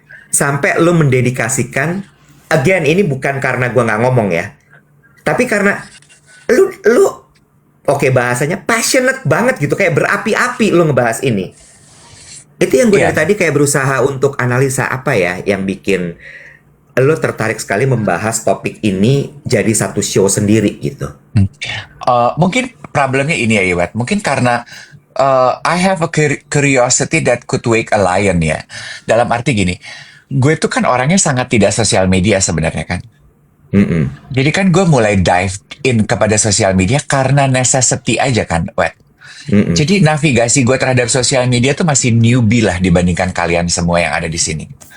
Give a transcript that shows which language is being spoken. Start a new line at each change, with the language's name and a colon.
Indonesian: Sampai lo mendedikasikan, again ini bukan karena gue nggak ngomong ya, tapi karena lu oke bahasanya passionate banget gitu, kayak berapi-api lo ngebahas ini. Itu yang gue Iya. dari tadi kayak berusaha untuk analisa apa ya yang bikin lo tertarik sekali membahas topik ini jadi satu show sendiri gitu. Mungkin problemnya ini ya Iwat. Mungkin karena
English: I have a curiosity that could wake a lion ya.
Indonesian: Dalam arti gini, gue tuh kan orangnya sangat tidak sosial media sebenarnya kan. Jadi kan gue mulai
English: dive in
Indonesian: kepada sosial media karena necessity aja kan, Wet. Jadi navigasi gue terhadap sosial media tuh masih newbie lah dibandingkan kalian semua yang ada di sini.